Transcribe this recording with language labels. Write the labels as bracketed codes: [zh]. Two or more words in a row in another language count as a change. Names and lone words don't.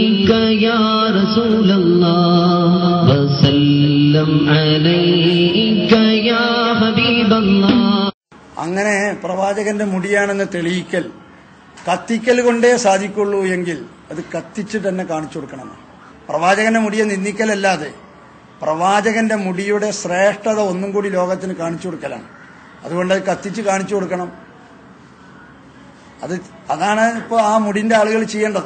[ar] يا رسول الله وسلم عليك يا حبيب الله. [ml] അങ്ങനെ പ്രവാചകന്റെ മുടിയാണെന്ന് തെളിയിക്കൽ കത്തിക്കൽ കൊണ്ടേ സാധിക്കുള്ളൂ എങ്കിൽ അത് കത്തിച്ച് തന്നെ കാണിച്ചു കൊടുക്കണം. പ്രവാചകന്റെ മുടിയെ നിന്ദിക്കലല്ലാതെ പ്രവാചകന്റെ മുടിയുടെ ശ്രേഷ്ഠത ഒന്നും കൂടി ലോകത്തിന് കാണിച്ചു കൊടുക്കലാണ്. അതുകൊണ്ട് അത് കത്തിച്ച് കാണിച്ചു കൊടുക്കണം. അതാണ് ഇപ്പോൾ ആ മുടിന്റെ ആളുകൾ ചെയ്യേണ്ടത്.